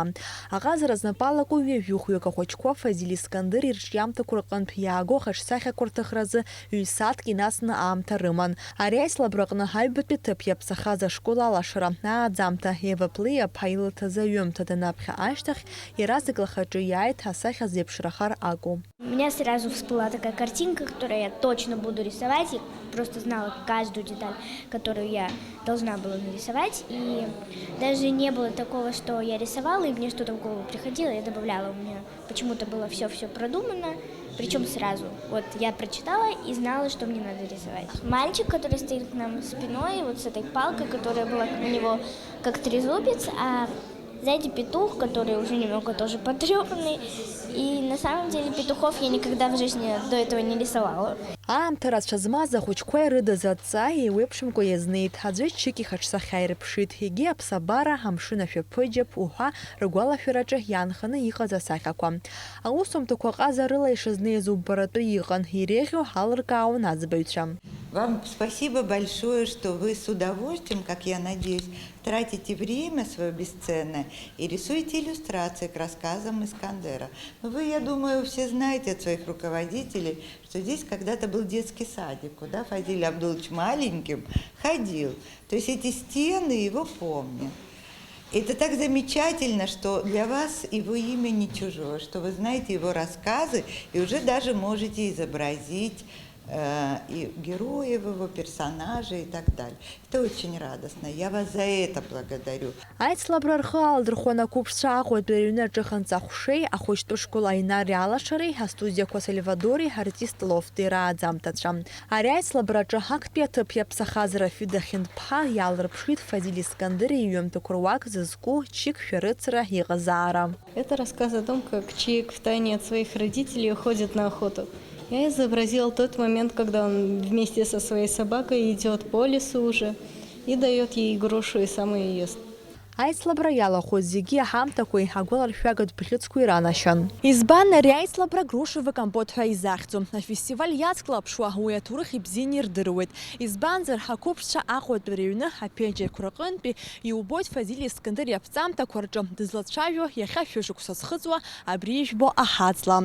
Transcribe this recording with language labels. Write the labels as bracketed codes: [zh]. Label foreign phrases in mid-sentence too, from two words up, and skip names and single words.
[ab] Аҟазара знапалаку ҩажәихәҩык ахәыҷқәа Фазиль Искандер ирҿиамҭақәа рҟынтә иааго ахаҿсахьақәа рҭыхразы ҩ-сааҭк инасны аамҭа рыман. Ари аислабраҟны ҳаҩбатәи ҭыԥ иаԥсахаз ашкол алашара ааӡамҭа Ева Плеиаԥҳа илыҭаз аҩымҭа данаԥхьа ашьҭахь иаразнак лхаҿы иааит асахьа зеиԥшрахар акәу. [ru] У меня сразу всплыла такая картинка, которую я точно буду рисовать. Я просто знала каждую деталь, которую я должна была нарисовать. И даже не было такого, что я рисовала, и мне что-то в голову приходило, я добавляла. У меня почему-то было все продумано, причем сразу. Вот я прочитала и знала, что мне надо рисовать. Мальчик, который стоит к нам спиной, вот с этой палкой, которая была у него как трезубец, а сзади петух, который уже немного тоже потрепанный. И на самом деле петухов я никогда в жизни до этого не рисовала. [ab] Аамҭа рацәа змаз ахәыҷқәа ирыдыз аҵаа еиуеиԥшымкәа иазнеит. Аӡәы ччик ихаҿсахьа ирыԥшит. Егьи аԥсабара, амшын ашәаԥыџьаԥ уҳәа ргәалашәараҿы иаанханы иҟаз асахьақәа. Аусумҭақәа ҟазарыла ишазнеиз убаратәы иҟан. Иреиӷьу ҳалыркаауан аӡбаҩцәа. [ru] Вам спасибо большое, что вы с удовольствием, как я надеюсь, тратите время свое бесценное и рисуете иллюстрации к рассказам Искандера. Но вы, я думаю, все знаете от своих руководителей, что здесь когда-то был детский садик, куда Фазиль Абдулович маленьким ходил. То есть эти стены его помнят. Это так замечательно, что для вас его имя не чужое, что вы знаете его рассказы и уже даже можете изобразить и героев его, персонажей и так далее. Это очень радостно. Я вас за это благодарю. [ab] Аицлабра рхы алдырхуан ақәыԥшцәа Аҟәатәи рыҩнаҿы ханҵахәшеи, ахәыҷтәы школ аинари алашареи, астудиақәа Сальвадори, артист Лофти рааӡамҭацәа. Ари аицлабраҿы ҳактәи аҭыԥ иаԥсахаз Рафид Ахьынԥҳа иаалырԥшит Фазиль Искандер иҩымҭақәа руак зызку чик шәарыцара иҟазаара. [ru] Это рассказ о том, как Чик втайне от своих родителей уходит на охоту. Я изобразил тот момент, когда он вместе со своей собакой идет по лесу уже и дает ей грушу и сам ее ест. [ab] Аицлабра иалахәыз зегьы аҳамҭақәеи агәаларшәагатә бӷьыцқәеи ранашьан. Избан ари аицлабра [ru] грушевы компот [ab] ҳәа изахьӡом. Афестиваль иацклаԥшуа уи аҭоурых ибзианы ирдыруеит. Избанзар ҳақәыԥшцәа Аҟәатәи рыҩны аԥенџьырқәа рҟынтәи иубоит Фазиль Искандер иаԥҵамҭақәа рҿы дызлацәажәо иахьа шәышықәса зхыҵуа абри ижәбо аҳаҵла.